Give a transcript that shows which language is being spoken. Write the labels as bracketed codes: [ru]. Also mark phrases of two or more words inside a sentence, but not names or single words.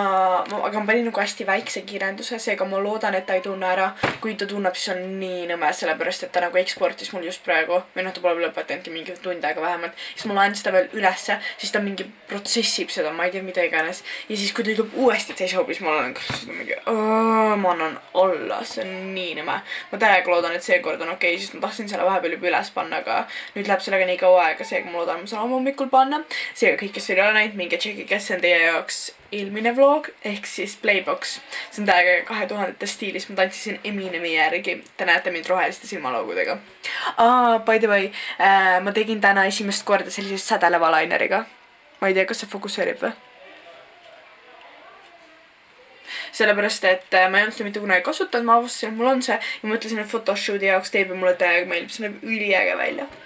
[et] ma panin nagu hästi väikse kirjanduse, seega ma loodan, et ta ei tunne ära, kui ta tunneb, siis on nii nõme, sellepärast, et ta nagu eksportis mul just praegu, või noh, ta pole lõpetanudki mingi tund aega vähemalt, siis ma laen seda veel ülesse, siis ta mingi protsessib seda, ma ei tea, mida iganes, ja siis kui ta ütleb uuesti, et see ei sobi, siis ma olen mingi, ma annan alla, see on nii nõme, ma täiega loodan, et seekord on okei, sest ma tahtsin selle vahepeal juba üles panna, aga nüüd läheb sellega nii kaua aega, seega ma loodan, ma saan hommikul panna. Seega kõik, kes veel ei ole näinud, minge tšeki, kes on teie jaoks eelmine vlog, ehk siis Playbox. See on täiega 2000-te stiilis, ma tantsisin Eminemi järgi. Te näete mind roheliste silmaloogudega. [en] By the way, [et] ma tegin täna esimest korda sellise sädeleva laineriga. Ma ei tea, kas see fokusseerib või? Sellepärast, et ma ei olnud seda mitte kunagi kasutanud, ma avastasin, et mul on see ja ma mõtlesin, et photoshooti jaoks teeb ja mulle täiega meeldib, see näeb üliäge välja.